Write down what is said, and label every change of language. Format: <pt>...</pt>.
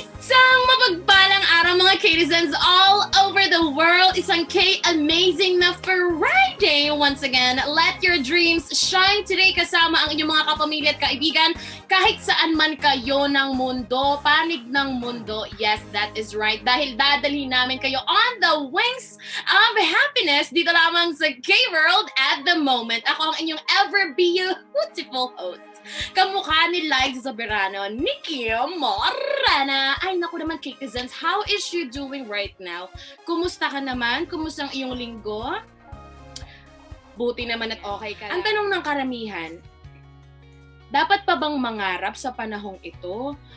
<en>K-citizens all over the world.</en> <tl>Isang K-amazing na Friday once again.</tl> <en>Let your dreams shine today</en> <tl>kasama ang inyong mga kapamilya at kaibigan kahit saan man kayo ng mundo, panig ng mundo.</tl> <en>Yes, that is right.</en> <tl>Dahil dadalhin namin kayo</tl> <en>on the wings of happiness</en> <tl>dito lamang sa</tl> <en>K-World at the moment.</en> <tl>Ako ang inyong</tl> <en>ever beautiful host.</en> <tl>Kamukha ni Liza Soberano, Nikki Morana. Ay, naku naman,</tl> <en>K-Citizens, how is you doing right now?</en> <tl>Kumusta ka naman? Kumusta ang iyong linggo? Buti naman at okay ka. Ang tanong ng karamihan, dapat pa bang mangarap sa panahong ito?</tl>